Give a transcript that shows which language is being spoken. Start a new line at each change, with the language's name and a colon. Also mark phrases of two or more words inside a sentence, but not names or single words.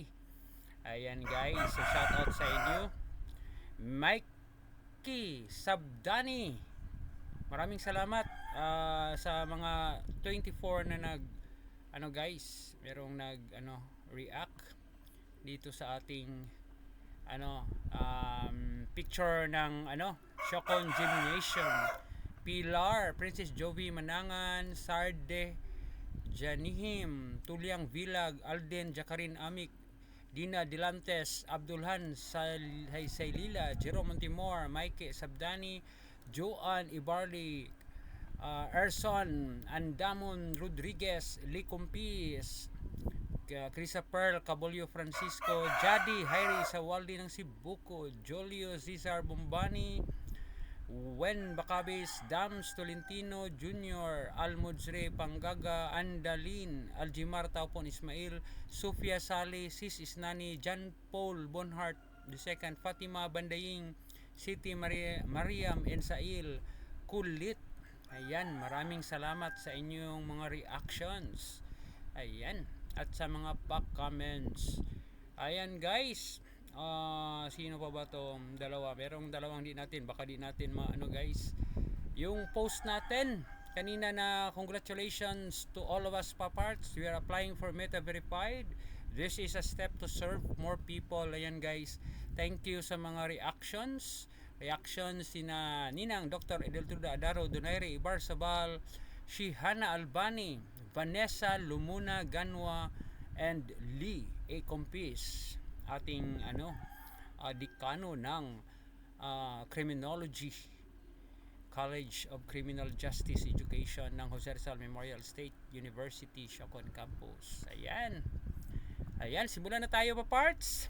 Filipino: Ayan guys, so shout out sa inyo. Mikey Sabdani, maraming salamat sa mga 24 na merong react dito sa ating picture ng Shokon Gymnasium. Pilar, Princess Jovi Manangan, Sarde Janihim, Tuliang Vilag, Alden Jakarin Amik, Dina Dilantes, Abdulhan Saylila, Jerome Montimor, Mike Sabdani, Joan Ibarli, Erson Andamon Rodriguez, Lee Compis, Crisa Pearl Cabolio Francisco, Jadi Hairi Sawaldi ng Sibuco, Jolio Cesar Bombani, Wen Bacabis, Dams Tolentino Jr., Almudzre Pangaga, Andalin, Aljimar Taupon Ismail, Sofia Sali, Sis Isnani, John Paul Bonhart II, Fatima Bandaying, City Mariam Ensail, Kulit. Ayan, maraming salamat sa inyong mga reactions. Ayan, at sa mga
English: back comments.
Filipino: Ayan guys, sino pa ba tong dalawa? Merong dalawang di natin, baka di natin guys. Yung post natin kanina na
English: congratulations to all of us
Filipino: paparts.
English: We are applying for Meta Verified. This is a step to serve more people.
Filipino: Ayan guys,
English: thank you
Filipino: sa mga reactions sina Ninang Dr. Edeltruda Adaro Donaire Ibarsabal, Shihana Albani, Vanessa Lumuna Ganwa, and Lee A. Compis, ating dekano ng Criminology College of Criminal Justice Education ng Jose Rizal Memorial State University, Shokon Campus. Ayan, simulan na tayo pa parts.